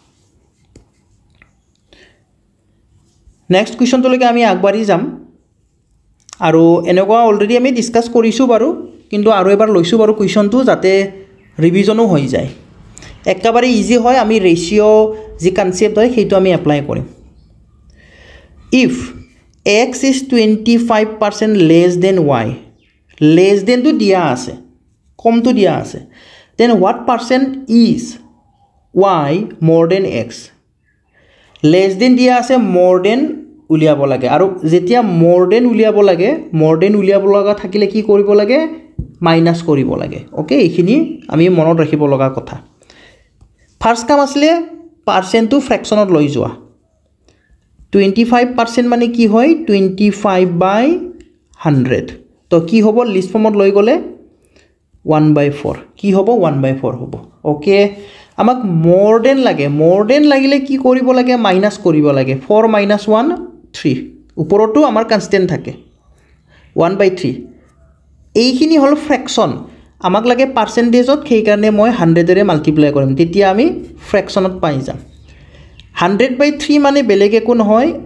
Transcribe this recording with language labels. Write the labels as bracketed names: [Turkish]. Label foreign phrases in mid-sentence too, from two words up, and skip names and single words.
[Assamese] নেক্সট কোৱেশ্চনটো লৈকে আমি আগবাঢ়ি যাম আৰু এনেকুৱা অলৰেডি আমি ডিসকাস কৰিছো বাৰু কিন্তু আৰু এবাৰ লৈছো বাৰু কোৱেশ্চনটো যাতে ৰিভিজনো হৈ যায় একেবাৰে ইজি হয় আমি ৰেশিও যি কনসেপ্ট হয় সেইটো আমি এপ্লাই কৰিম [English] if x is 25% less than y less than [Assamese] to দিয়া আছে কম to দিয়া আছে [English] then what percent is y more than x less than [Assamese] দিয়া আছে [English] more than [Assamese] উলিয়াব লাগে আৰু যেতিয়া [English] more than [Assamese] উলিয়াব লাগে [English] more than [Assamese] উলিয়াব লগা থাকিলে কি কৰিব লাগে মাইনাস কৰিব লাগে ওকে এইখিনি আমি মনত ৰাখিব লগা কথা ফাৰ্স্ট কাম আসলে [English] percent to [Assamese] ফ্র্যাকশনত লৈ যোৱা 25% মানে কি হয় 25/100 তো কি হ'ব লিষ্ট ফৰ্মত লৈ গলে 1/4 কি হ'ব 1/4 হ'ব ওকে আমাক [English] more than [Assamese] লাগিলে কি কৰিব লাগে মাইনাস কৰিব লাগে 4 - 1 3 ওপৰতো আমাৰ কনস্ট্যান্ট থাকে 1/3 এইখিনি হল ফ্র্যাকশন আমাক লাগে পার্সেন্টেজত সেই কাৰণে মই 100 এৰে মাল্টিপ্লাই কৰিম তেতিয়া আমি ফ্র্যাকশনত পাই যাম 100/3 মানে বেলেগ একো নহয়